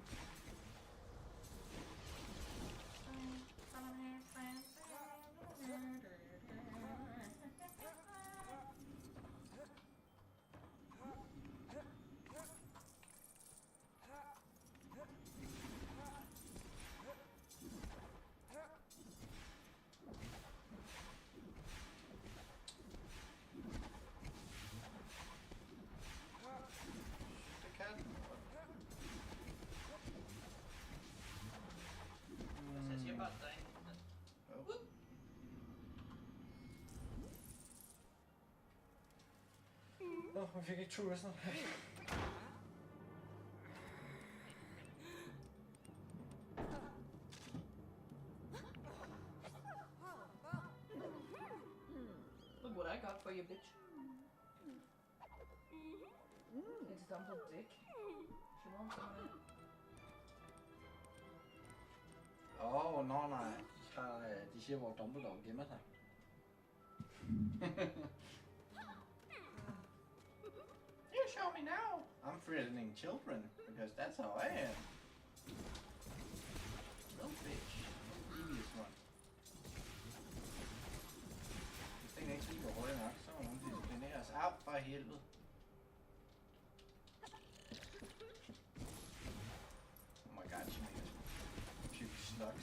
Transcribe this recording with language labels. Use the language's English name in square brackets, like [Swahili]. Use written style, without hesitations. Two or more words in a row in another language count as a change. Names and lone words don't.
[English] The cat. [Danish] Altså, jeg siger bare, at der er en... Nå, vi fik ikke True Wizard. [English] Look what I got for you, bitch. It's dumpled dick. She wants some of it. [Danish] Nå nej. De siger, hvor Dumbledore gemmer sig. [English] You show me now. I'm threatening children, because that's how I am. Little bitch. Devious one. [Danish] Hvis den ikke lige går hurtigt nok, så må hun disciplinere os. Au, for helvede. [English] Oh my god, she made us puke slugs.